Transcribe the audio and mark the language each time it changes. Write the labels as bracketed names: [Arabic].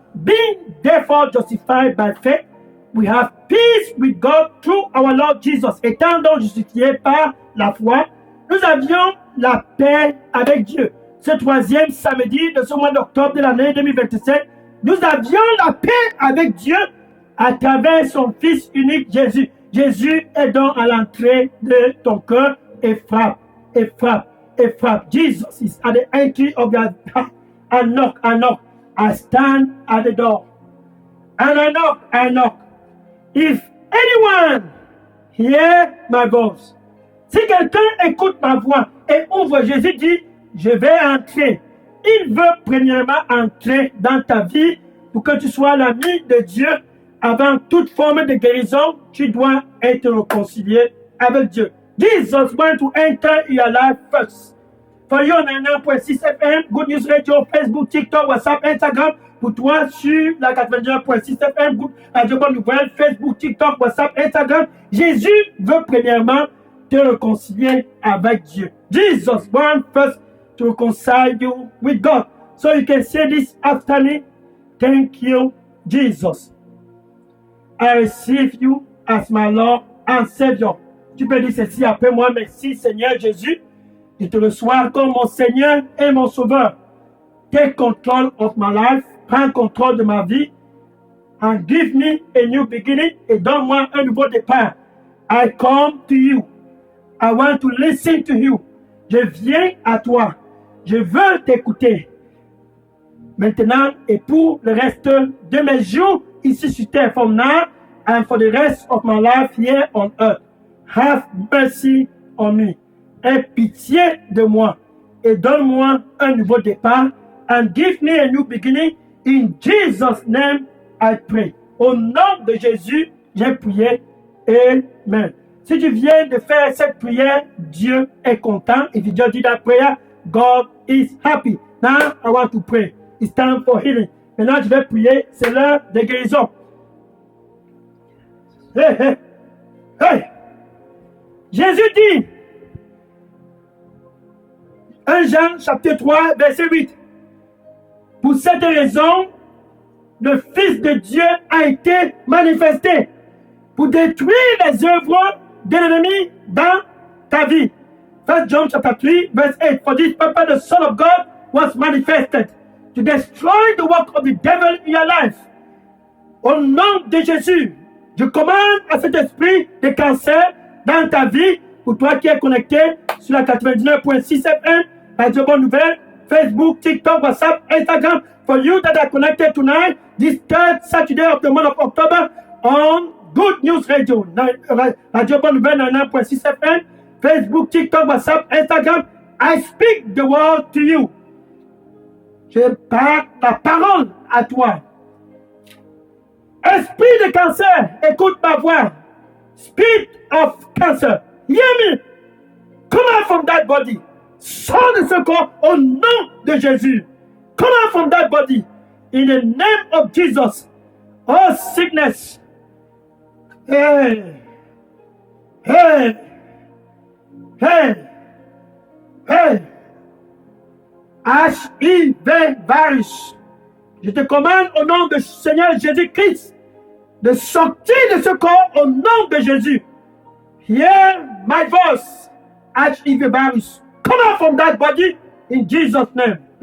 [English] Being therefore justified by faith, we have peace with God through our Lord Jesus. [French] Étant donc justifiés par la foi, nous avions la paix avec Dieu. Ce 3e samedi de ce mois d'octobre de l'année 2027, nous avions la paix avec Dieu à travers son Fils unique Jésus. Jésus est donc à l'entrée de ton cœur et frappe, et frappe, et frappe. [English] Jesus is at the entry of your heart. I knock, I knock. I stand at the door. And I knock, I knock. If anyone hear my voice, [French] si quelqu'un écoute ma voix et ouvre, Jésus dit, je vais entrer. Il veut premièrement entrer dans ta vie pour que tu sois l'ami de Dieu. Avant toute forme de guérison, tu dois être réconcilié avec Dieu. [English] Jesus wants to enter your life first. For you on 9.6 FM, Good News Radio, Facebook, TikTok, WhatsApp, Instagram. [French] Pour toi sur la 99.6 FM, Radio Bonne Nouvelle, Facebook, TikTok, WhatsApp, Instagram. Jésus veut premièrement te réconcilier avec Dieu. [English] Jesus wants first to reconcile you with God. So you can say this afternoon, thank you, Jesus. I receive you as my Lord and Savior. [French] Tu peux dire ceci après moi, merci Seigneur Jésus. Je te reçois comme mon Seigneur et mon Sauveur. [English] Take control of my life. [French] Prends contrôle de ma vie. [English] And give me a new beginning. [French] Et donne-moi un nouveau départ. [English] I come to you. I want to listen to you. [French] Je viens à toi. Je veux t'écouter. Maintenant et pour le reste de mes jours ici sur terre, [English] from now and for the rest of my life here on earth. Have mercy on me. [French] Aie pitié de moi et donne-moi un nouveau départ. [English] And give me a new beginning. In Jesus' name, I pray. [French] Au nom de Jésus, j'ai prié. Amen. Si tu viens de faire cette prière, Dieu est content. [English] If you just did that prayer, God is happy. Now, I want to pray. It's time for healing. [French] Maintenant, je vais prier. C'est l'heure de guérison. Hey, hey, hey. Jésus dit, 1 Jean chapitre 3, verset 8. Pour cette raison, le Fils de Dieu a été manifesté pour détruire les œuvres de l'ennemi dans ta vie. [English] 1 John chapter 3, verse 8. For this purpose the Son of God was manifested to destroy the work of the devil in your life. [French] Au nom de Jésus, je commande à cet esprit de cancer dans ta vie, pour toi qui es connecté sur la 99.6 FM, Radio Bonne Nouvelle, Facebook, TikTok, WhatsApp, Instagram. [English] For you that are connected tonight, this third Saturday of the month of October, on Good News Radio, Radio Bonne Nouvelle 99.6 FM, Facebook, TikTok, WhatsApp, Instagram. I speak the word to you. [French] Je parle la parole à toi. Esprit de cancer, écoute ma voix. [English] Spirit of cancer, hear me. Come out from that body. [French] Sors de ce corps au nom de Jésus. [English] Come out from that body. In the name of Jesus. Oh sickness. Hey. Hey. Hey. Hey. HIV virus. [French] Je te commande au nom du Seigneur Jésus-Christ de sortir de ce corps au nom de Jésus. [English] Hear my voice, HIV virus. Come out from that body in Jesus' name.